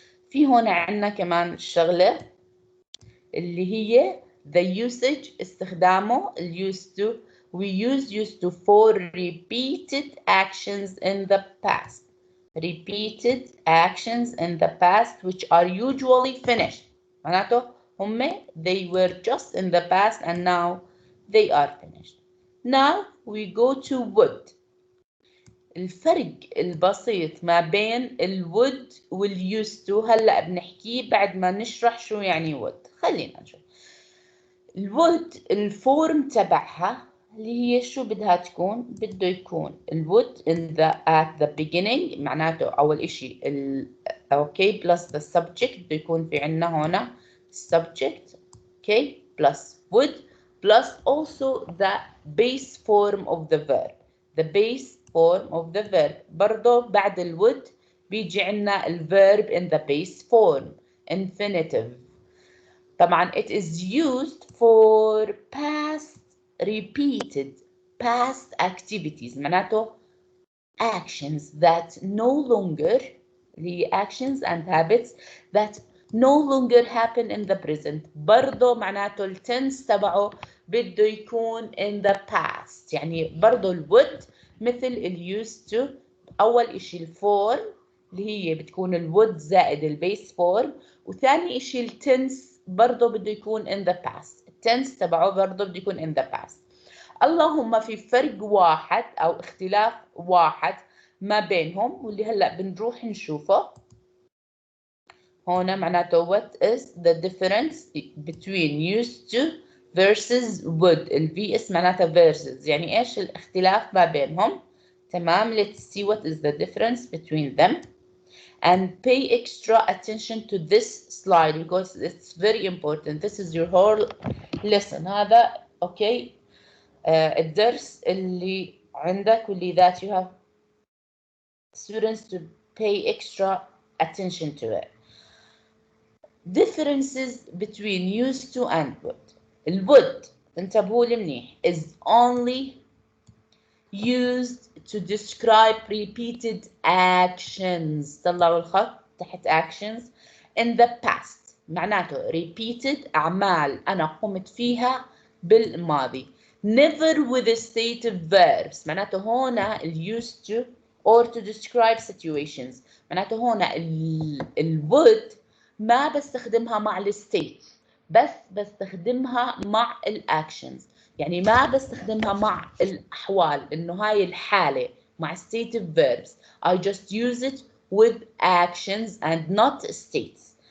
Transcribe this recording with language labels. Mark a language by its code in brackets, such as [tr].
[ar] في هون عندنا كمان شغلة اللي هي [en] the usage [ar] استخدامه ال used to. [en] we use used to for repeated actions in the past. Repeated actions in the past which are usually finished. [ar] معناته هم [en] they were just in the past and now they are finished. Now we go to would. [ar] الفرق البسيط ما بين الwould والused to هلأ بنحكيه بعد ما نشرح شو يعني would. خلينا نشوف. الwould الفورم تبعها اللي هي شو بدها تكون؟ [en] بده يكون الwould at the beginning معناته أول إشي okay plus the subject [ar] بده يكون في عنا هنا [en] subject okay plus would plus also the base form of the verb. The base form of the verb. [ar] برضو بعد الwould بيجي عنا الverb [en] in the base form infinitive. طبعا it is used for past repeated past activities معناته actions that no longer the actions and habits that no longer happen in the present. [ar] برضو معناته التنس تبعه بده يكون [en] in the past. [ar] يعني برضو الwould مثل ال used to. أول إشي الفورم اللي هي بتكون الwould زائد البيس فورم. وثاني إشي التنس برضو بده يكون [en] in the past. [ar] التنس تبعه برضو بده يكون [en] in the past. [ar] اللهم في فرق واحد أو اختلاف واحد ما بينهم واللي هلأ بنروح نشوفه. هنا معناته [en] what is the difference between used to versus would. [ar] ال VS معناتها versus يعني إيش الاختلاف ما بينهم. تمام. [en] Let's see what is the difference between them and pay extra attention to this slide because it's very important. This is your whole lesson. هذا okay [ar] الدرس اللي عندك واللي [en] that you have students to pay extra attention to it. Differences between used to and would. [ar] الwould انتبهوا لي منيح [en] is only used to describe repeated actions. [ar] طلعوا الخط تحت [en] actions in the past. [ar] معناته repeated أعمال أنا قمت فيها بالماضي. [en] Never with a state of verbs. [ar] معناته هنا [en] used to or to describe situations. [ar] معناته هنا would ما بستخدمها مع الستيت بس بستخدمها مع الأكشنز. يعني ما بستخدمها مع الأحوال إنه هاي الحالة مع stative verbs. [en] I just use it with actions and not states.